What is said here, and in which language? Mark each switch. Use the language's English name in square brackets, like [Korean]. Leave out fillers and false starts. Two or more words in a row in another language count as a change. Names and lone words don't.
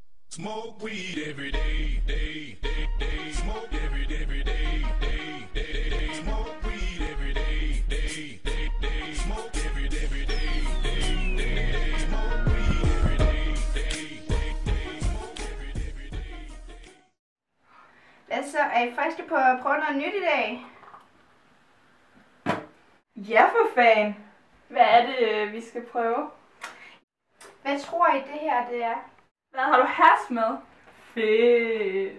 [English] Smoke weed every day, day, day, day. Smoke every day, day, day, day. Smoke weed every day, day, day, day. Smoke every day, day, day, day. Smoke weed every day, day, day, day. Smoke every day, day. [Danish] Hvad så? Er I friske på at prøve noget nyt i dag? Ja, for fan. Hvad er det, vi skal prøve? Hvad tror I det her det er? Hvad har du hash med? Fedt.